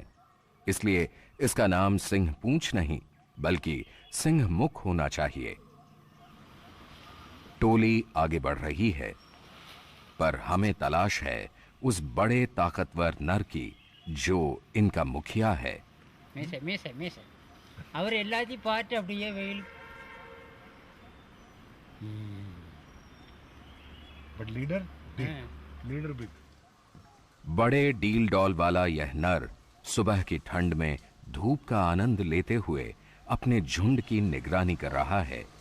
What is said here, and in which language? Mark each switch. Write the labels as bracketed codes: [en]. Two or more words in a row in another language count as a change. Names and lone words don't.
[hi] इसलिए इसका नाम सिंह पूंछ नहीं बल्कि सिंह मुख होना चाहिए। टोली आगे बढ़ रही है, पर हमें तलाश है उस बड़े ताकतवर नर की जो इनका मुखिया है। [ta] அவர் எல்லாத்தையும் பார்த்து அப்படியே வெயில் [en] But leader big. [hi] बड़े डील डॉल वाला यह नर सुबह की ठंड में धूप का आनंद लेते हुए अपने झुंड की निगरानी कर रहा है।